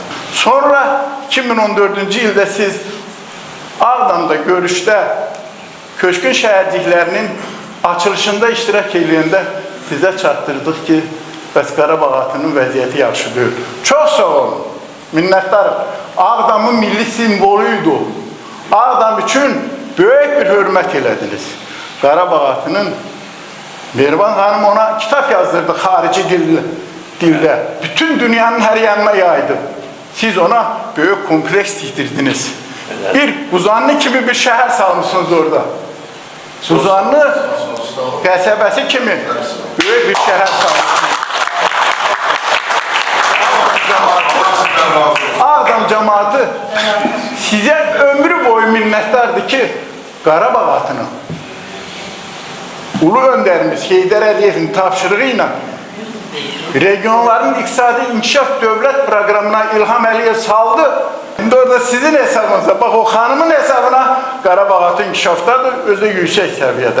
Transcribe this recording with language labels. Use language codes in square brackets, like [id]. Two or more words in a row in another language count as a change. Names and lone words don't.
[az] Sonra 2014-cü ildə siz Ağdamda görüşdə köçkün şəhərciklərinin açılışında iştirak edəndə sizə çatdırdıq ki, bəs Qarabağ atının vəziyyəti yaxşı deyil. Çox sağ olun, minnətdarım. Ağdamın milli simvoluydu. Ağdam üçün böyük bir hörmət elədiniz. [tr] Qarabağ atının Mehriban Hanım ona kitap yazdırdı harici dilde. Bütün dünyanın her yanına yaydı. Siz ona büyük kompleks diktirdiniz. Bir Uzanlı kimi bir şehir salmışsınız orada. [az] Uzanlı qəsəbəsi kimi [tr] büyük bir şehir salmışsınız. Ağdam cemaati size ömrü boyu minnettardı ki [az] Qarabağ atını Ulu Önderimiz Heydər Əliyevin tapşırığıyla regionların iqtisadi inkişaf dövlət proqramına İlham Əliyev saldı. [tr] Şimdi orada sizin hesabınıza, bak o hanımın hesabına Qarabağ atı inkişafdadır, özü yüksek seviyede.